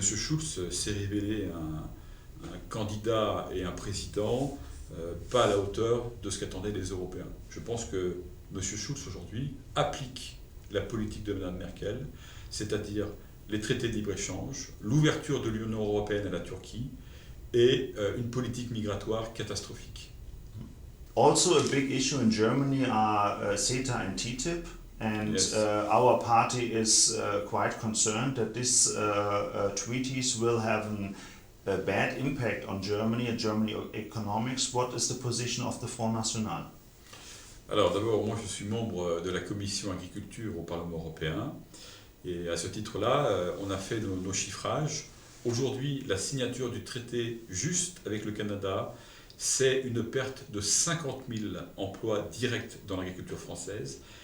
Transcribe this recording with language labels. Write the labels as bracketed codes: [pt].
[fr] Schulz s'est révélé un candidat et un président pas à la hauteur de ce qu'attendaient les Européens. Je pense que M. Schulz aujourd'hui applique la politique de Mme Merkel, c'est-à-dire les traités de libre-échange, l'ouverture de l'Union européenne à la Turquie et une politique migratoire catastrophique. [en] Also a big issue in Germany are CETA and TTIP. And yes. Our party is quite concerned that these treaties will have a bad impact on Germany and German economics. What is the position of the Front National? [fr] Alors d'abord, moi je suis membre de la commission agriculture au Parlement européen et à ce titre-là, on a fait nos chiffrages. Aujourd'hui, la signature du traité juste avec le Canada, c'est une perte de 50 000 emplois directs dans l'agriculture française.